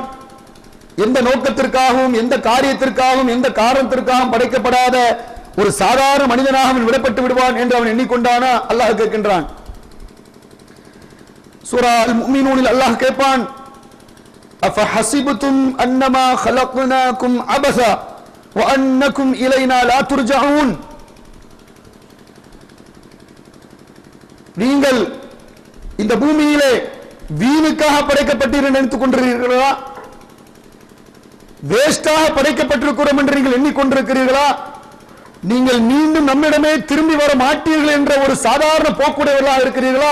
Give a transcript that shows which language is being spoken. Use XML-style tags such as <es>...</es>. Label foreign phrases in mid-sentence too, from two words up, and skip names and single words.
<ta>எந்த நோக்கத்திற்காகவும் எந்த காரியத்திற்காகவும் எந்த காரணத்திற்காகவும் படைக்கப்படாத ஒரு சாதாரண மனிதனாக அவன் விடப்பட்டு விடுவான் என்று அவன் எண்ணிக்கொண்டானா? அல்லாஹ் கேட்கின்றான். சூரா அல் முஃமினூனில் அல்லாஹ் கேட்பான்,</ta> <ar>أفحسبتم أنما خلقناكم عبثا وانكم الينا لا ترجعون,</ar> <ta>நீங்கள் இந்த பூமியிலே வீணுக்காக படைக்கப்பட்டீர்கள் நினைத்துக் கொண்டிருக்கிறீர்களா? வேஸ்டாக படைக்கப்பட்டிருக்கிறோம் என்று நீங்கள் எண்ணிக்கொண்டிருக்கிறீர்களா? நீங்கள் மீண்டும் நம்மிடமே திரும்பி வர மாட்டீர்கள் என்ற ஒரு சாதாரண போக்குடையவர்களாக இருக்கிறீர்களா?</ta>